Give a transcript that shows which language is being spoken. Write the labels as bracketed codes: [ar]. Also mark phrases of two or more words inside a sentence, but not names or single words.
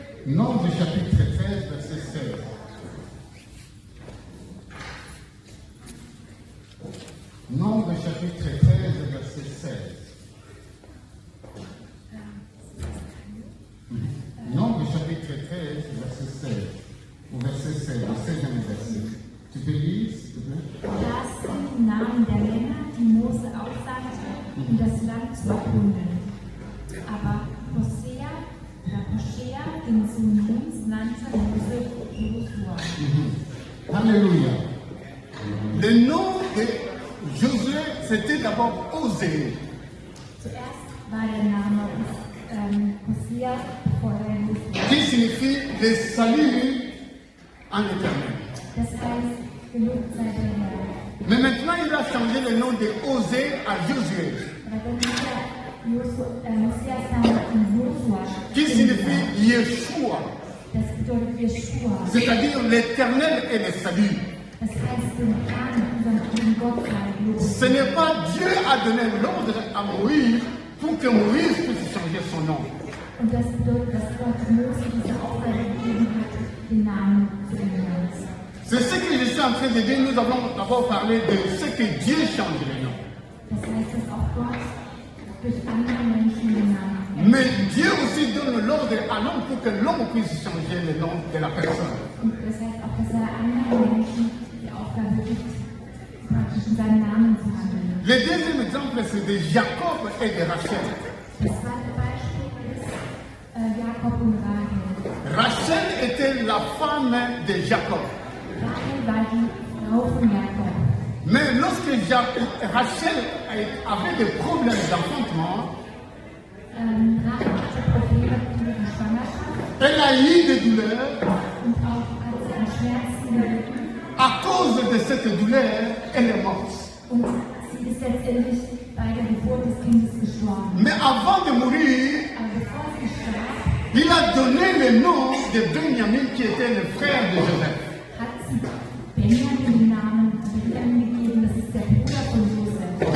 [fr] Nombre chapitre 13, verset 16. Nombre chapitre 13, verset 16. Nombre chapitre 13, verset 16. Au verset 16, le 16e verset. Tu peux lire, s'il te plaît? [de] Das sind die Namen der Männer, die Mose aussandte, um das Land zu erkunden. Aber Hosea den Sohn Nuns, nannte Mose Josua. [fr] Alléluia. Le nom de Josué, c'était d'abord Osée. [de] Zuerst war der Name Hosea, bevor er Josua. [fr] Qui signifie le salut en éternel. [de] Das heißt, gelobt sei der Herr. [fr] Mais maintenant, il a changé le nom de Osée à Josué. Qui signifie Yeshua. [de] Das bedeutet Yeshua. [fr] C'est-à-dire l'éternel et le salut. [de] Das heißt, den Herrn, unseren Gott sei gelobt. [fr] Ce n'est pas Dieu a donné l'ordre à Moïse pour que Moïse puisse changer son nom. [de] Und das bedeutet, dass Gott Mose diese Aufgabe gegeben hat, den Namen zu ändern. [fr] C'est ce que je suis en train de dire. Nous avons d'abord parlé de ce que Dieu change les noms. [de] Das heißt, dass auch Gott durch andere Menschen den Namen ändert. [fr] Mais Dieu aussi donne l'ordre à l'homme pour que l'homme puisse changer le nom de la personne. [de] Und das heißt auch, dass er anderen Menschen die Aufgabe gibt, praktisch in seinen Namen zu handeln. [fr] Le deuxième exemple, c'est de Jacob et de Rachel. [de] Das zweite Beispiel ist Jakob und Rahel. [fr] Rachel était la femme de Jacob. [de] Rahel war die Frau von Jakob. [fr] Mais lorsque Rachel avait des problèmes d'enfantement, [de] Rahel hatte Probleme mit der Schwangerschaft [fr] elle a eu des douleurs. [de] und auch als sie an Schmerzen gelitten. [fr] À cause de cette douleur, elle est morte. [de] Und sie ist letztendlich bei der Geburt des Kindes gestorben. [fr] Mais avant de mourir, [de] Aber bevor sie starb, [fr] il a donné le nom de Benjamin qui était le frère de Joseph. [de] hat sie Benjamin den Namen gegeben, das ist der Bruder von Josef.